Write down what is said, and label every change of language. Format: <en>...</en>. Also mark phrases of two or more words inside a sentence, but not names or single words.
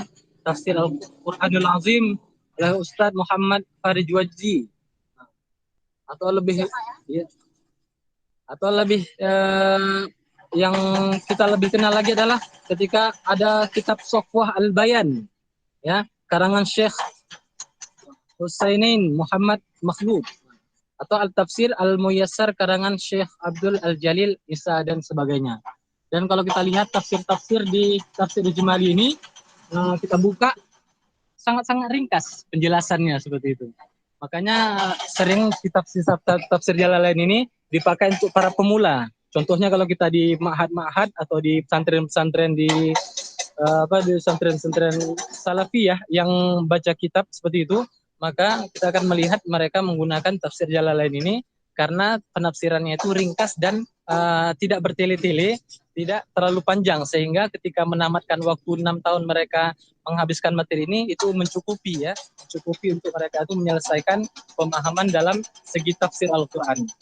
<id>Tafsir Al-Qur'anul Azim oleh Ustaz Muhammad Farid Wajzi. Atau lebih yang kita lebih kenal lagi adalah ketika ada kitab Sofwah Al-Bayan ya, karangan Syekh Husainin Muhammad Makhluf, atau Al-Tafsir Al-Muyassar karangan Syekh Abdul Al-Jalil Isa dan sebagainya. Dan kalau kita lihat tafsir-tafsir di tafsir Ijmali ini, kita buka sangat-sangat ringkas penjelasannya seperti itu. Makanya sering tafsir Jalalain ini dipakai untuk para pemula. Contohnya kalau kita di ma'had-ma'had atau di pesantren-pesantren di pesantren-pesantren salafiyah yang baca kitab seperti itu, maka kita akan melihat mereka menggunakan tafsir Jalalain ini karena penafsirannya itu ringkas dan tidak bertele-tele, tidak terlalu panjang, sehingga ketika menamatkan waktu 6 tahun mereka menghabiskan materi ini itu mencukupi untuk mereka itu menyelesaikan pemahaman dalam segi tafsir Al-Quran.</id>